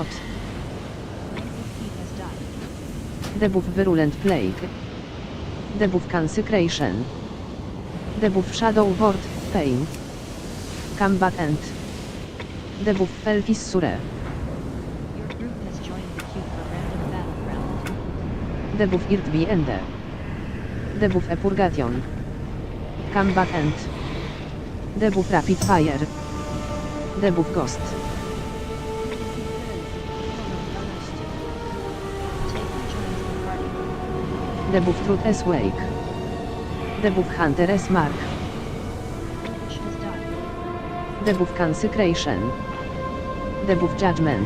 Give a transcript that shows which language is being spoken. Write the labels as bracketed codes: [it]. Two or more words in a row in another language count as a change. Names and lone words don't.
[en] Languid Heat has died. Debuff Virulent Plague. Debuff Consecration. Debuff Shadow Ward, Pain. Combatant. Debuff Feltis Sure. Your group has joined the queue for random battleground. Debuff Irtvi Ende. Debuff Epurgation. Combatant. Debuff Rapid Fire. Debuff Ghost. Take B joins the party. Debuff Truth as Wake. Debuff Hunter as Mark. Lukish has died. Debuff Consecration. Debuff Judgment.